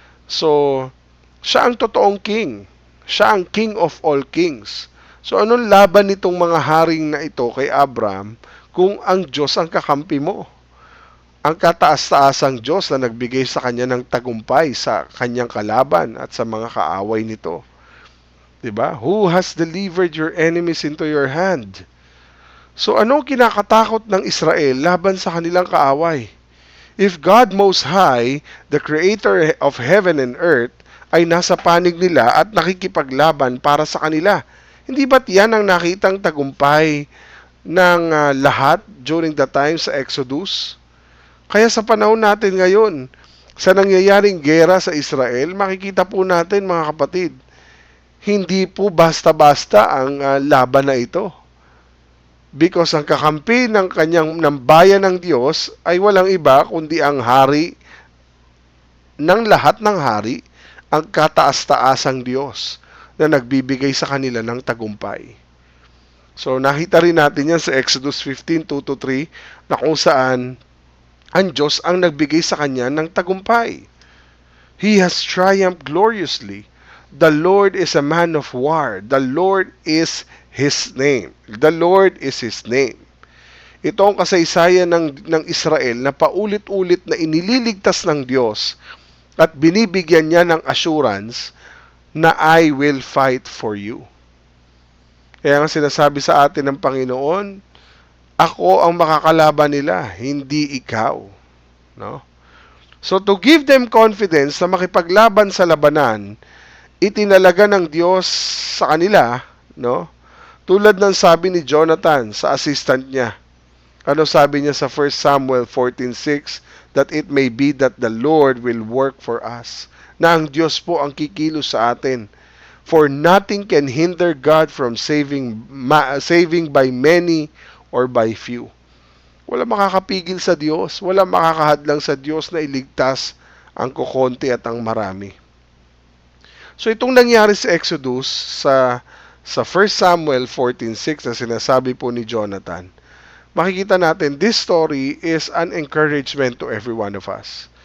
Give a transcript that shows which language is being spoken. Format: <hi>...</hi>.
<tl>So siya ang totoong king. Siya ang</tl> <en>King of all kings.</en> <tl>So anong laban nitong mga haring na ito kay Abraham kung ang Diyos ang kakampi mo? Ang kataas-taasang Diyos na nagbigay sa kanya ng tagumpay sa kanyang kalaban at sa mga kaaway nito. 'Di ba?</tl> <en>Who has delivered your enemies into your hand?</en> <tl>So ano kinakatakot ng Israel laban sa kanilang kaaway?</tl> <en>If God Most High, the Creator of heaven and earth,</en> <tl>ay nasa panig nila at nakikipaglaban para sa kanila, hindi ba't yan ang nakitang tagumpay ng lahat</tl> <en>during the time</en> <tl>sa Exodus? Kaya sa panahon natin ngayon, sa nangyayaring gera sa Israel, makikita po natin mga kapatid, hindi po basta-basta ang laban na ito. Because ang kakampi ng bayan ng Diyos ay walang iba kundi ang hari ng lahat ng hari, ang kataas-taasang Diyos na nagbibigay sa kanila ng tagumpay. So nakita rin natin yan sa Exodus 15:2-3 na kung saan ang Diyos ang nagbigay sa kanya ng tagumpay.</tl> <en>He has triumphed gloriously. The Lord is a man of war. The Lord is His name. The Lord is His name.</en> <tl>Ito ang kasaysayan ng Israel na paulit-ulit na inililigtas ng Diyos at binibigyan niya ng assurance na</tl> <en>I will fight for you.</en> <tl>Kaya nga sinasabi sa atin ng Panginoon, ako ang makakalaban nila, hindi ikaw. No? So</tl> <en>to give them confidence</en> <tl>na makipaglaban sa labanan, itinalaga ng Diyos sa kanila, no? Tulad ng sabi ni Jonathan sa assistant niya. Ano sabi niya sa 1 Samuel 14:6?</tl> <en>That it may be that the Lord will work for us.</en> <tl>Na ang Diyos po ang kikilos sa atin.</tl> <en>For nothing can hinder God from saving by many or by few.</en> <tl>Wala makakapigil sa Diyos. Wala makakahadlang sa Diyos na iligtas ang kukonti at ang marami. So itong nangyari sa Exodus sa 1 Samuel 14:6 na sinasabi po ni Jonathan, makikita natin,</tl> <en>this story is an encouragement to every one of us.</en>